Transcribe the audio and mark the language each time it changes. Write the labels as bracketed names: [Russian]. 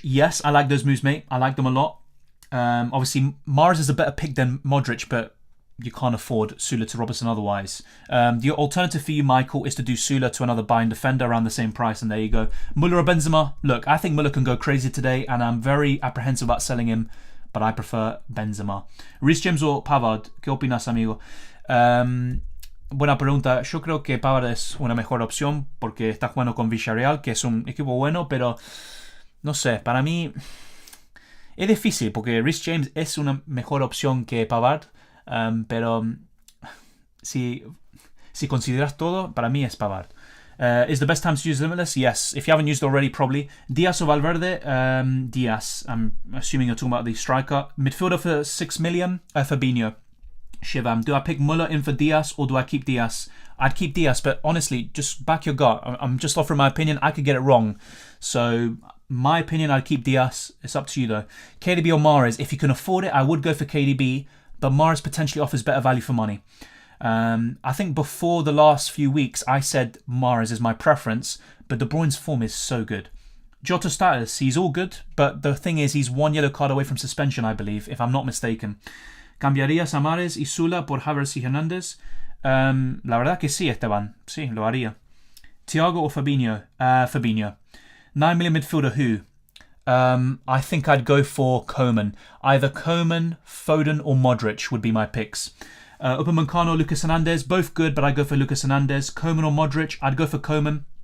[English] Yes, I like those moves, mate. I like them a lot. Obviously, Mahrez is a better pick than Modric, but you can't afford Sula to Robertson otherwise. The alternative for you, Michael, is to do Sula to another Bayern defender around the same price, and there you go. Mularo Benzema. Look, I think Muller can go crazy today, and I'm very apprehensive about selling him, but I prefer Benzema. Reece James or Pavard? [Spanish] ¿Qué opinas, amigo? Buena pregunta. Yo creo que Pavard es una mejor opción porque está jugando con Villarreal, que es un equipo bueno, pero no sé, para mí es difícil porque Reece James es una mejor opción que Pavard, pero si consideras todo, para mí es Pavard. [English] Is the best time to use Limitless? Yes. If you haven't used it already, probably. Diaz or Valverde? Diaz. I'm assuming you're talking about the striker. Midfielder for 6 million? Fabinho. Shivam. Do I pick Muller in for Diaz or do I keep Diaz? I'd keep Diaz, but honestly, just back your gut. I'm just offering my opinion. I could get it wrong. So, my opinion, I'd keep Diaz. It's up to you though. KDB or Mahrez? If you can afford it, I would go for KDB, but Mahrez potentially offers better value for money. I think before the last few weeks, I said Mahrez is my preference, but De Bruyne's form is so good. Jota status, he's all good, but the thing is, he's one yellow card away from suspension, I believe, if I'm not mistaken. [Spanish] ¿Cambiarías a Mahrez y Sula por Havertz y Hernandez? La verdad que sí, Esteban. Sí, lo haría. [English] Thiago or Fabinho? Fabinho. 9 million midfielder who? I think I'd go for Koeman. Either Koeman, Foden or Modric would be my picks. Upamecano, Lucas Hernandez, both good, but I'd go for Lucas Hernandez. Koeman or Modric? I'd go for Koeman.